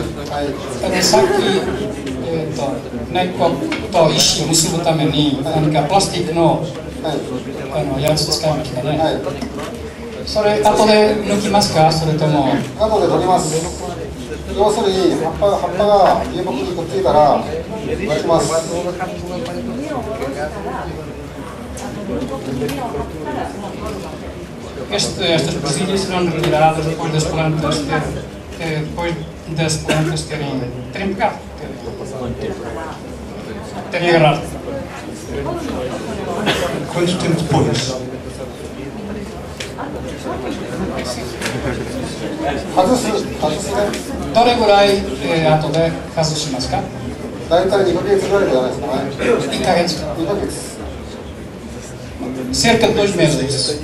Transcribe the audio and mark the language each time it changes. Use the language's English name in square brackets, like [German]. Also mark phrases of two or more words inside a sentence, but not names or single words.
[Japanese] さっき根っこと石を結ぶために何かプラスチックのやつ使いましたね。それ後で抜きますか、それとも？後で取ります。要するに葉っぱが流木にくっついたら抜きます。 [Portuguese] Estas presilhas serão retiradas depois das plantas terem pegado, terem agarrado. Quanto tempo depois? [Japanese] Doregurai 後で外しますか？大体2ヶ月ぐらいじゃないですかね。 2ヶ月。 2ヶ月。 [Portuguese] Cerca de 2 meses.